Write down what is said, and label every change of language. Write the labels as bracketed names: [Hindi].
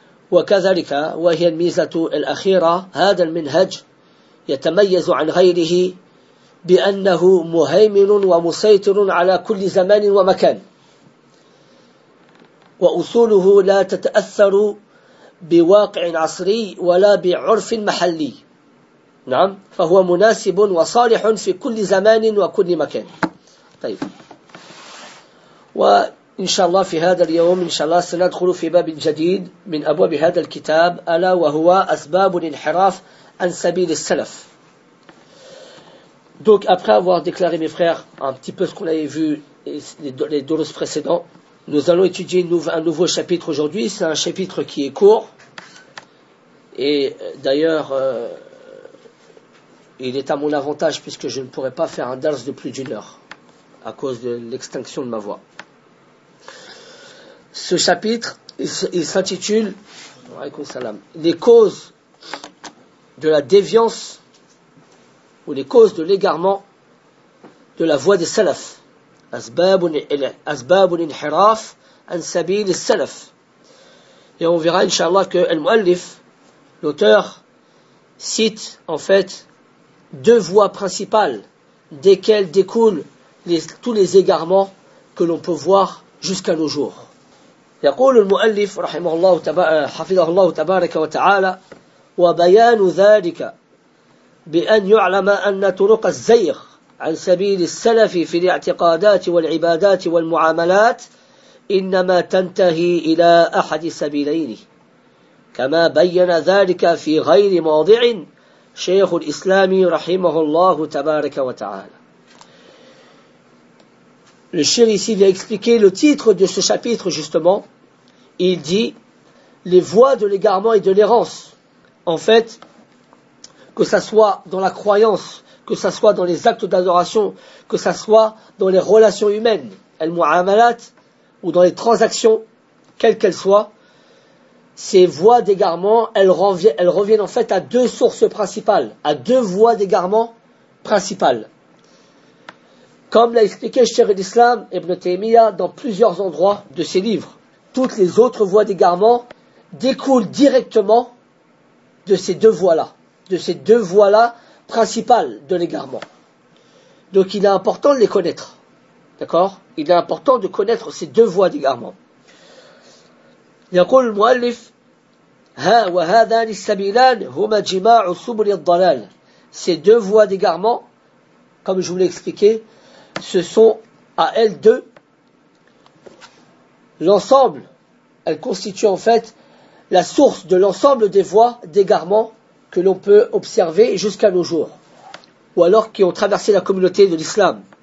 [Arabic] وكذلك وهي الميزة الأخيرة، هذا المنهج يتميز عن غيره بأنه مهيمن ومسيطر على كل زمان ومكان، وأصوله لا تتأثر بواقع عصري ولا بعرف محلي، نعم، فهو مناسب وصالح في كل زمان وكل مكان. طيب، وإن شاء الله في هذا اليوم إن شاء الله سندخل في باب جديد من أبواب هذا الكتاب، ألا وهو أسباب الانحراف عن سبيل السلف. [French] Donc après avoir déclaré, mes frères, un petit peu ce qu'on avait vu les deux précédents, nous allons étudier un nouveau chapitre aujourd'hui. C'est un chapitre qui est court. Et d'ailleurs, il est à mon avantage puisque je ne pourrai pas faire un dars de plus d'une heure à cause de l'extinction de ma voix. Ce chapitre, il s'intitule « Les causes de la déviance » ou les causes de l'égarement de la voie des salafs. [Arabic] Asbabun inhiraf an sabil salaf. [French] Et on verra, inshallah, que al-mu'allif, l'auteur, cite en fait deux voies principales desquelles découlent tous les égarements que l'on peut voir jusqu'à nos jours. [Arabic] يقول المؤلف رحمه الله حفظه الله تبارك وتعالى وبيان ذلك بأن يعلم أن طرق الزيغ عن سبيل السلف في الاعتقادات والعبادات والمعاملات إنما تنتهي إلى أحد سبيلين، كما بين ذلك في غير موضع شيخ الإسلام رحمه الله تبارك وتعالى. [French] Le cheikh ici vient expliquer le titre de ce chapitre justement. Il dit les voies de l'égarement et de l'errance. En fait, que ça soit dans la croyance, que ça soit dans les actes d'adoration, que ça soit dans les relations humaines, al-mu'amalat, ou dans les transactions, quelles qu'elles soient, ces voies d'égarement, elles reviennent en fait à deux sources principales, à deux voies d'égarement principales. Comme l'a expliqué Cheikh al-Islam Ibn Taymiyyah dans plusieurs endroits de ses livres, toutes les autres voies d'égarement découlent directement de ces deux voies-là. De ces deux voies-là principales de l'égarement. Donc il est important de les connaître. D'accord ? Il est important de connaître ces deux voies d'égarement. [Arabic] يقول المؤلف ها وهذان السبيلان هما جماع سبل الضلال. [French] Ces deux voies d'égarement, comme je vous l'ai expliqué, ce sont à elles deux l'ensemble, elles constituent en fait la source de l'ensemble des voies d'égarement que l'on peut observer jusqu'à nos jours, ou alors qui ont traversé la communauté de l'islam.